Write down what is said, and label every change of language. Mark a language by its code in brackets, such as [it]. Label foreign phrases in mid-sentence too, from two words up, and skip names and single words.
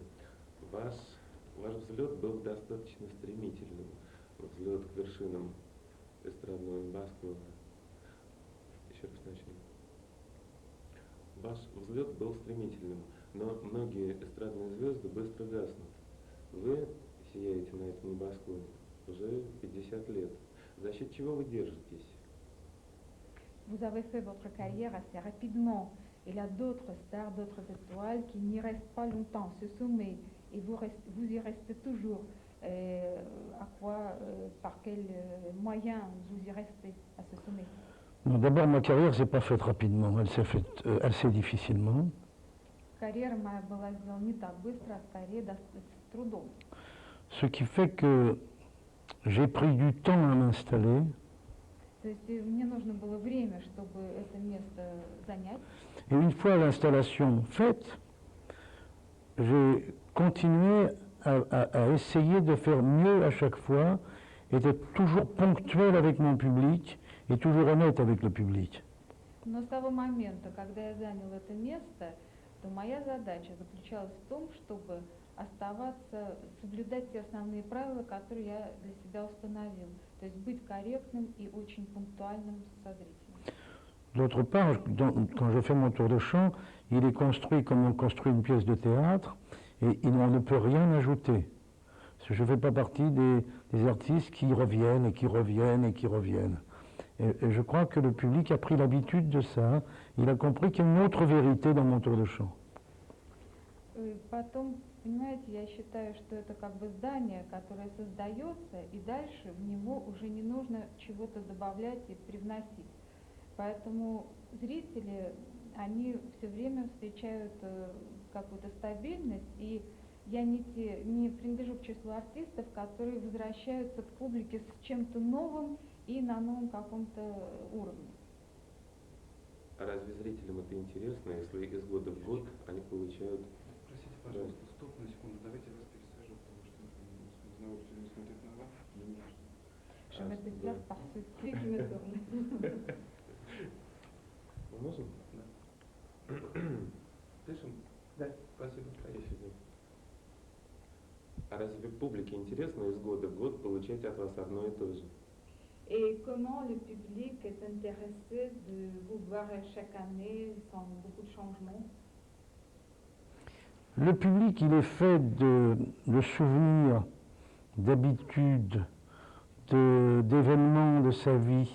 [ru] Ваш взлет был достаточно стремительным, взлет к вершинам эстрадного небосклона. Еще раз начнем. Ваш взлет был стремительным, но многие эстрадные звезды быстро гаснут. Вы сияете на этом небосклоне уже 50 лет. За счет чего вы держитесь? [fr] Vous avez fait votre carrière assez rapidement. Il y a d'autres stars, d'autres étoiles qui n'y restent pas longtemps, ce sommet, et vous y restez toujours. Par quels moyens vous y restez à ce sommet? D'abord, ma carrière ne s'est pas faite rapidement, elle s'est faite assez difficilement. [ru] Карьера моя была сделана не так быстро, а скорее с трудом. [fr] Ce qui fait que j'ai pris du temps à m'installer. [ru] То есть мне нужно было время, чтобы это место занять. [fr] Et une fois l'installation faite, j'ai continué à essayer de faire mieux à chaque fois et d'être toujours ponctuel avec mon public et toujours honnête avec le public. [ru] Но с того момента, когда я занял это место, то моя задача заключалась в том, чтобы оставаться, соблюдать те основные правила, которые я для себя установил. То есть быть корректным и очень пунктуальным со зрителем. [fr] D'autre part, quand je fais mon tour de chant, il est construit comme on construit une pièce de théâtre et on ne peut rien ajouter. Parce que je ne fais pas partie des artistes qui reviennent et qui reviennent et qui reviennent. Et je crois que le public a pris l'habitude de ça. Il a compris qu'il y a une autre vérité dans mon tour de chant. [ru] Потом, понимаете, я считаю, что это как бы здание, которое создается, и дальше в него уже не нужно чего-то добавлять и привносить. Поэтому зрители, они все время встречают какую-то стабильность, и я не принадлежу к числу артистов, которые возвращаются к публике с чем-то новым и на новом каком-то уровне. А разве зрителям это интересно, если из года в год они получают... Простите, пожалуйста, стоп на секунду, давайте вас пересадим. [fr] exerce [ru] Да. [fr] par ceux qui... Oui, je me tourne. [ru] Мы можем? Дышим? Да, спасибо. Спасибо. А разве публике интересно из года в год получать от вас одно и то же? [fr] Et comment le public est intéressé de vous voir chaque année sans beaucoup de changements? Le public, il est fait de souvenirs, d'habitudes, d'événements de sa vie.